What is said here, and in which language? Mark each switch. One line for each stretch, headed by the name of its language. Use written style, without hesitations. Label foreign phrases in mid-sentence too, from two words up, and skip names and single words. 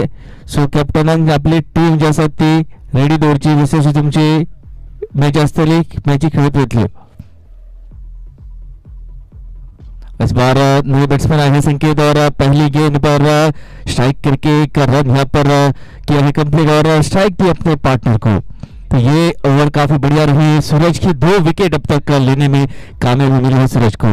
Konkani: सो कॅप्टनान आपली टीम जी आसा ती रेडी दवरची, जशी जशी तुमची मॅच आसतली मॅची खेळत वतल्यो।
Hindi: इस बार नो बैट्समैन आए हैं संकेत और पहली गेंद पर स्ट्राइक करके एक रन यहाँ पर किया है कंप्लीट और स्ट्राइक भी अपने पार्टनर को। तो ये ओवर काफी बढ़िया रही, सूरज की 2 विकेट अब तक लेने में कामयाबी मिली है सूरज को।